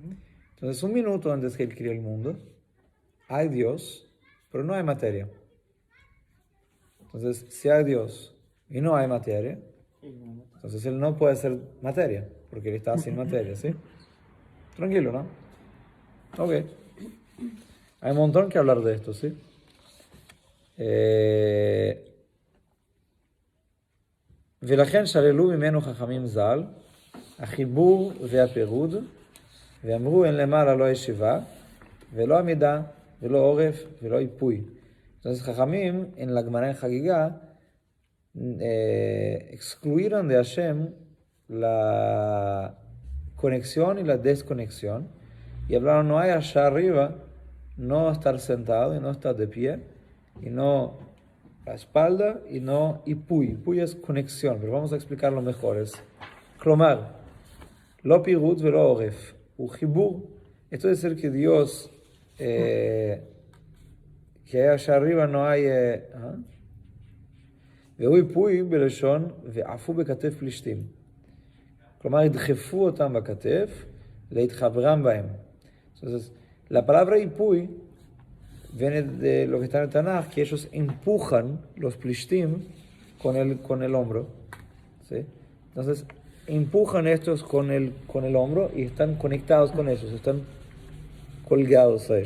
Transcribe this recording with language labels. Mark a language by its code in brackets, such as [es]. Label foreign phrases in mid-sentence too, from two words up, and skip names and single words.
[es] Entonces, un minuto antes que Él creó el mundo, hay Dios, pero no hay materia. Entonces, si hay Dios y no hay materia, entonces Él no puede ser materia, porque Él está sin materia, ¿sí? Tranquilo, ¿no? Ok. Hay un montón que hablar de esto, ¿sí? [he] ולכן שללו ממנו חכמים ז"ל, החיבור והפירוד, ואמרו אין למעלה לא ישיבה, ולא עמידה, ולא עורף, ולא איפוי. [es] Entonces, Jajamim, en la Gemara en Hagigá, excluyeron de Hashem la conexión y la desconexión, y hablaron, no hay allá arriba, no estar sentado y no estar de pie, y no la espalda, y no Ipuy. Ipuy es conexión, pero vamos a explicarlo mejor. Es [he] כלומר, לא פירוד ולא עורף, וחיבור. [es] Esto es decir que Dios, que allá arriba no hay... [he] והוא איפוי בלשון ועפו בכתף פלישתים. כלומר, ידחפו אותם בכתף להתחברם בהם. [es] Entonces, la palabra ipuy viene de lo que está en el Tanaj, que ellos empujan los plishtim con el hombro. ¿Sí? Entonces, empujan estos con el hombro y están conectados con ellos, están colgados a ellos.